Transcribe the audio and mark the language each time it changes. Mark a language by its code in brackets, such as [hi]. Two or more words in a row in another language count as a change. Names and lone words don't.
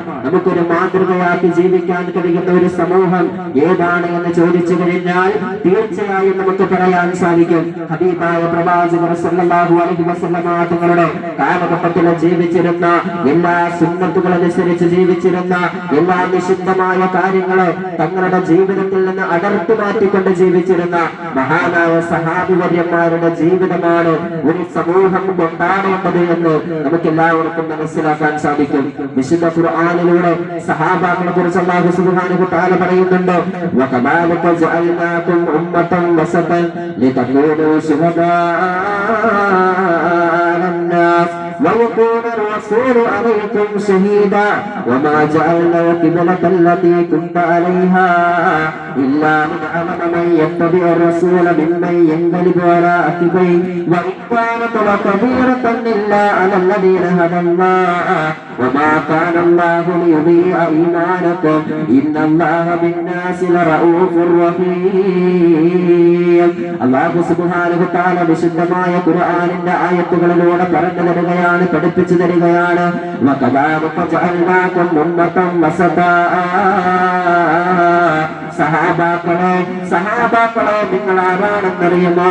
[ml] നമുക്കൊരു മാതൃകയാക്കി ജീവിക്കാൻ കഴിയുന്ന ഒരു സമൂഹം ഏതാണ് എന്ന് ചോദിച്ചു കഴിഞ്ഞാൽ തീർച്ചയായും നമുക്ക് പറയാൻ സാധിക്കും, ഹബീബായ പ്രവാചകർ [ar] صلى الله عليه وسلم [ml] തങ്ങളുടെ കാലഘട്ടത്തിൽ ജീവിച്ചിരുന്ന, എല്ലാ സുന്നത്തുകൾ അനുസരിച്ച് ജീവിച്ചിരുന്ന, എല്ലാ നിഷിദ്ധമായ കാര്യങ്ങളെ തങ്ങളുടെ ജീവിതത്തിൽ നിന്ന് അടർത്തി മാറ്റിക്കൊണ്ട് ജീവിച്ചിരുന്ന മഹാനായ സഹാബിവര്യന്മാരുടെ ജീവിതമാണ് ഒരു സമൂഹം കൊണ്ടാടേണ്ടത് എന്ന് നമുക്ക് എല്ലാവർക്കും മനസ്സിലാക്കാൻ സാധിക്കും. വിശുദ്ധ ഖുർആനിലൂടെ സഹാബാക്കളെ കുറിച്ച് [ar] الله سبحانه وتعالى [ml] പറയുന്നുണ്ട്, [ar] وكذلك جعلناكم أمة وسطا لتكونوا شهداء على الناس ويكون الرسول عليكم شهيدا وما جعلنا القبلة التي كنت عليها إلا لنعلم من يتبع الرسول ممن ينقلب على عقبيه وإن كانت لكبيرة إلا على الذين هدى الله وما كان الله ليضيع إيمانكم إن الله بالناس لرؤوف رحيم. الله سبحانه وتعالى [ml] വിശുദ്ധമായ ഖുർആനിന്റെ ആയത്തുകളിലൂടെ പറഞ്ഞു തരികയാണ്, പഠിപ്പിച്ചു തരികയാണ്. [ar] وكذلك جعلناكم أمة وسطا. [ml] സഹാബാക്കളെ നിങ്ങൾ ആരാണെന്നറിയുമോ?